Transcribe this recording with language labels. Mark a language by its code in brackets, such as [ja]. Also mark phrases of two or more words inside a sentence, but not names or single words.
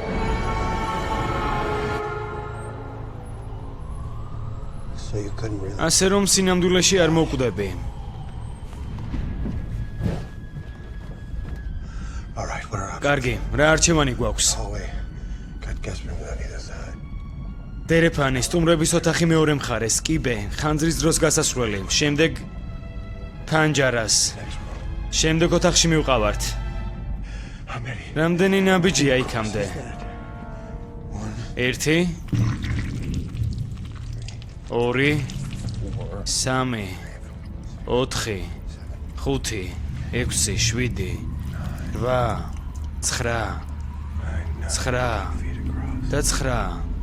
[en] So you couldn't really. [ka] ასე რომ სინამდვილეში არ მოკვდები. [en] All right, what are our [ka] კარგი, რა არჩევანი გვაქვს? [en] hallway? Got guest rooms on either side. [ka] დერეფანი, სტუმრების ოთახი მეორე მხარეს, კიბე, ხანძრის დროს გასასვლელი, შემდეგ ფანჯარას. შემდეგ ოთახში მივყავართ. [en] How many? [ka] რამდენი ნაბიჯია იქამდე? 1 2 3 4 5 6 7 8 9 და 9.